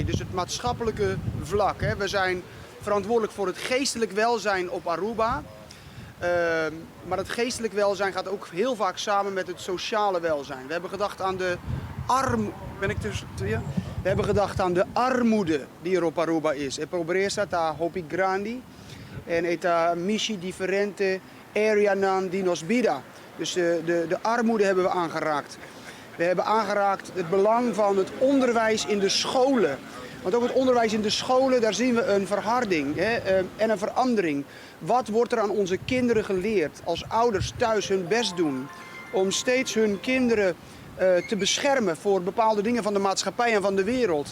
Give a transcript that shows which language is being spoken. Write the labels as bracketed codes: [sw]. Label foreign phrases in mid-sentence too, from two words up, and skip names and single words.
[nl] Dus het maatschappelijke vlak. We zijn verantwoordelijk voor het geestelijk welzijn op Aruba. Maar het geestelijk welzijn gaat ook heel vaak samen met het sociale welzijn. We hebben gedacht aan de We hebben gedacht aan de armoede die er op Aruba is. [pap] E pobreza ta hopi grandi en eta mishi differente area nan di nos vida. [nl] Dus de armoede hebben we aangeraakt. We hebben aangeraakt het belang van het onderwijs in de scholen. Want ook het onderwijs in de scholen, daar zien we een verharding en een verandering. Wat wordt er aan onze kinderen geleerd als ouders thuis hun best doen om steeds hun kinderen te beschermen voor bepaalde dingen van de maatschappij en van de wereld?